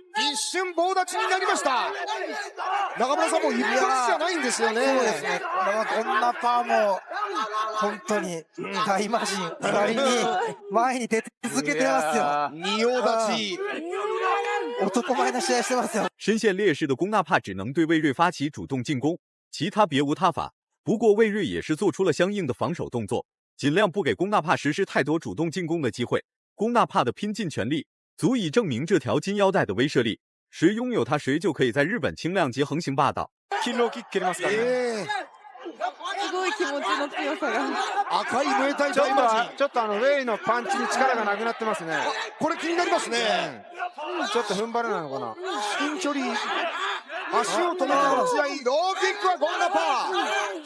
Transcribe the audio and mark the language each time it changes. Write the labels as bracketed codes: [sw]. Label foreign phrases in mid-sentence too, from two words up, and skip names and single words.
[ja] 一瞬棒立ちになりました。中村さんも一発じゃないんですよね。そうですね。ゴンナパーも本当に大魔神なりに前に出続けてますよ。仁王立ち。男前な試合してますよ。 [zh] 深陷劣势的龚纳帕只能对魏睿发起主动进攻，其他别无他法。不过魏睿也是做出了相应的防守动作，尽量不给龚纳帕实施太多主动进攻的机会。龚纳帕的拼尽全力，足以证明这条金腰带的威慑力。谁拥有它，谁就可以在日本轻量级横行霸道。 [ja] キロキッ蹴りますからね。すごい気持ちの強さが。赤いムエタイ大魔神。ちょっとウェイのパンチに力がなくなってますね。これ気になりますね。ちょっと踏ん張れないのかな。至近距離。足を止めての試合、ローキックはゴンナパー。